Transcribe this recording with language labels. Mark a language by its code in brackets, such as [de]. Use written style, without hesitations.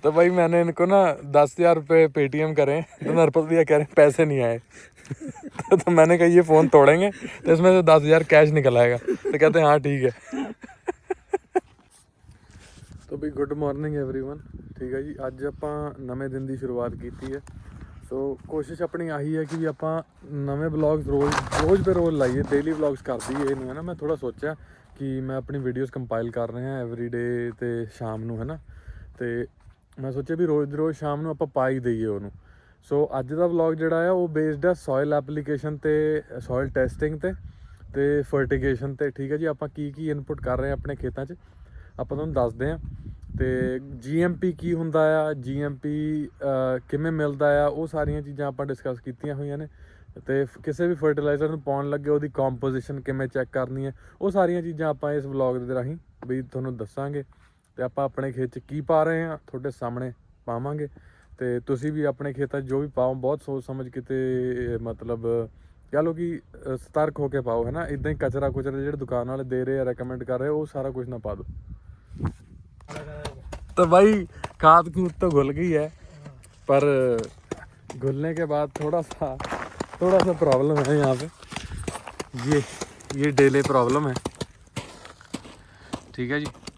[hi] तो भाई मैंने इनको ना 10,000 रुपये पेटीएम करे, तो नरपत भैया कह रहे हैं पैसे नहीं आए। तो मैंने कहा ये फ़ोन तोड़ेंगे तो इसमें से 10,000 कैश निकल आएगा। तो कहते हैं हाँ ठीक है। तो भाई गुड मॉर्निंग एवरीवन, ठीक है जी। [pa] ਅੱਜ ਆਪਾਂ ਨਵੇਂ ਦਿਨ ਦੀ ਸ਼ੁਰੂਆਤ ਕੀਤੀ ਹੈ। ਸੋ ਕੋਸ਼ਿਸ਼ ਆਪਣੀ ਆਹੀ ਹੈ ਕਿ ਵੀ ਆਪਾਂ ਨਵੇਂ ਵਲੌਗਸ ਰੋਜ਼ ਬੇ ਰੋਜ਼ ਲਾਈਏ, ਡੇਲੀ ਵਲੌਗਸ ਕਰ ਦਈਏ। ਇਹ ਨਹੀਂ ਹੈ ਨਾ, ਮੈਂ ਥੋੜਾ ਸੋਚਿਆ ਕਿ ਮੈਂ ਆਪਣੀ ਵੀਡੀਓਜ਼ ਕੰਪਾਈਲ ਕਰ ਰਿਹਾ ਐਵਰੀ ਡੇ ਤੇ ਸ਼ਾਮ ਨੂੰ, ਹੈ ਨਾ। ਤੇ ਮੈਂ ਸੋਚਿਆ ਵੀ ਰੋਜ਼ ਦੀ ਰੋਜ਼ ਸ਼ਾਮ ਨੂੰ ਆਪਾਂ ਪਾ ਹੀ ਦਈਏ ਉਹਨੂੰ। ਸੋ ਅੱਜ ਦਾ ਵਲੌਗ ਜਿਹੜਾ ਆ ਉਹ ਬੇਸਡ ਹੈ ਸੋਇਲ ਐਪਲੀਕੇਸ਼ਨ ਤੇ ਸੋਇਲ ਟੈਸਟਿੰਗ ਤੇ ਫਰਟੀਗੇਸ਼ਨ ਤੇ, ਠੀਕ ਹੈ ਜੀ। ਆਪਾਂ ਕੀ ਇਨਪੁਟ ਕਰ ਰਹੇ ਹਾਂ ਆਪਣੇ ਖੇਤਾਂ 'ਚ ਆਪਾਂ ਤੁਹਾਨੂੰ ਦੱਸਦੇ ਹਾਂ। ਤੇ GMP ਕੀ ਹੁੰਦਾ ਆ, GMP ਕਿਵੇਂ ਮਿਲਦਾ ਆ, ਉਹ ਸਾਰੀਆਂ ਚੀਜ਼ਾਂ ਆਪਾਂ ਡਿਸਕਸ ਕੀਤੀਆਂ ਹੋਈਆਂ ਨੇ। ਤੇ ਕਿਸੇ ਵੀ ਫਰਟੀਲਾਈਜ਼ਰ ਨੂੰ ਪਾਉਣ ਲੱਗੇ ਉਹਦੀ ਕੰਪੋਜੀਸ਼ਨ ਕਿਵੇਂ ਚੈੱਕ ਕਰਨੀ ਹੈ, ਉਹ ਸਾਰੀਆਂ ਚੀਜ਼ਾਂ ਆਪਾਂ ਇਸ ਵਲੌਗ ਦੇ ਰਾਹੀਂ ਵੀ ਤੁਹਾਨੂੰ ਦੱਸਾਂਗੇ। ਤੇ ਆਪਾਂ ਆਪਣੇ ਖੇਤ 'ਚ ਕੀ ਪਾ ਰਹੇ ਹਾਂ ਤੁਹਾਡੇ ਸਾਹਮਣੇ ਪਾਵਾਂਗੇ। ਤੇ ਤੁਸੀਂ ਵੀ ਆਪਣੇ ਖੇਤਾਂ 'ਚ ਜੋ ਵੀ ਪਾਓ ਬਹੁਤ ਸੋਚ ਸਮਝ ਕੇ ਤੇ ਮਤਲਬ ਕਹ ਲਓ ਕਿ ਸਤਰਕ ਹੋ ਕੇ ਪਾਓ, ਹੈ ਨਾ। ਇੱਦਾਂ ਹੀ ਕਚਰਾ ਜਿਹੜੇ ਦੁਕਾਨ ਵਾਲੇ ਦੇ ਰਹੇ ਆ, ਰეკਮੈਂਡ ਕਰ ਰਹੇ, ਉਹ ਸਾਰਾ ਕੁਝ ਨਾ ਪਾ दो। [hi] तो भाई खाद कूद तो घुल गई है, पर घुलने के बाद थोड़ा सा प्रॉब्लम है यहाँ पे। ये डेले प्रॉब्लम है, ठीक है जी।